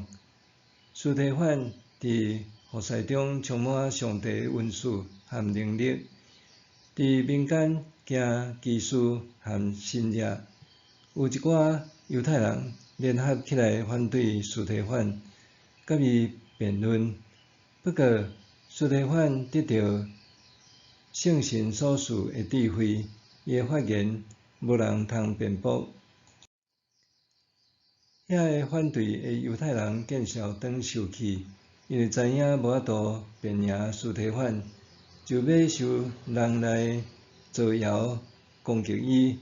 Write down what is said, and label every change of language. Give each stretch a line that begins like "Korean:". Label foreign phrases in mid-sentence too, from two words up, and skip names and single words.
Min Nan Chinese: 司提反伫活塞中充满上帝的恩赐和能力，伫民间行奇事和神迹。有一寡犹太人联合起来反对司提反，甲伊辩论。不过，司提反得到圣神所赐的智慧，伊的发言无人通辩驳。遐个反对的犹太人见笑转受气，因为知影无法度辩赢司提反，就要受人来造谣攻击伊。